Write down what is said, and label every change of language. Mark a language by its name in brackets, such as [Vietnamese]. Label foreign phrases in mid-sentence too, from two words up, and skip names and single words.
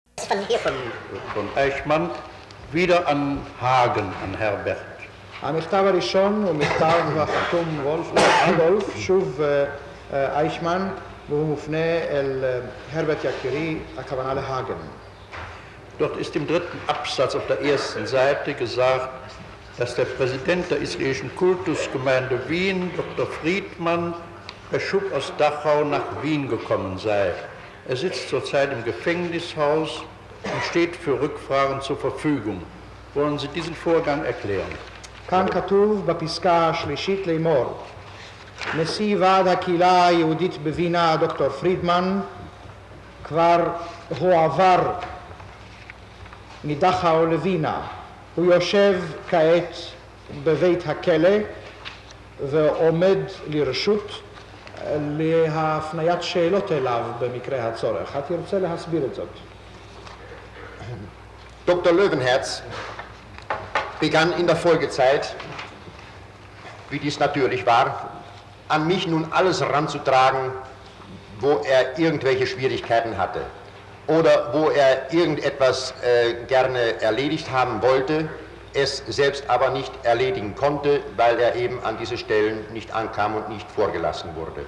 [German] von Eichmann wieder an Hagen, an Herbert. [Hebrew] המכתב הראשון הוא מכתב החתום אדולף, שוב אייכמן, והוא מופנה אל הרברט יקירי, הכוונה להאגן. [German] Dort ist im dritten Absatz auf der ersten Seite gesagt, dass der Präsident der israelischen Kultusgemeinde Wien, Dr. Friedmann, per Schub aus Dachau nach Wien gekommen sei. Er sitzt zurzeit im Gefängnishaus und steht für Rückfragen zur Verfügung. Wollen Sie diesen Vorgang erklären? [Hebrew] כאן כתוב בפסקה השלישית לאמור, נשיא ועד הקהילה היהודית בווינה, דוקטור פרידמן, כבר הועבר מדכאו לווינה. הוא יושב כעת בבית הכלא ועומד לרשות להפניית שאלות אליו במקרה הצורך. הייתי רוצה להסביר את זאת. [German] Dr. Löwenherz begann in der Folgezeit, wie dies natürlich war, an mich nun alles ranzutragen, wo er irgendwelche Schwierigkeiten hatte oder wo er irgendetwas gerne erledigt haben wollte, es selbst aber nicht erledigen konnte, weil er eben an diese Stellen nicht ankam und nicht vorgelassen wurde.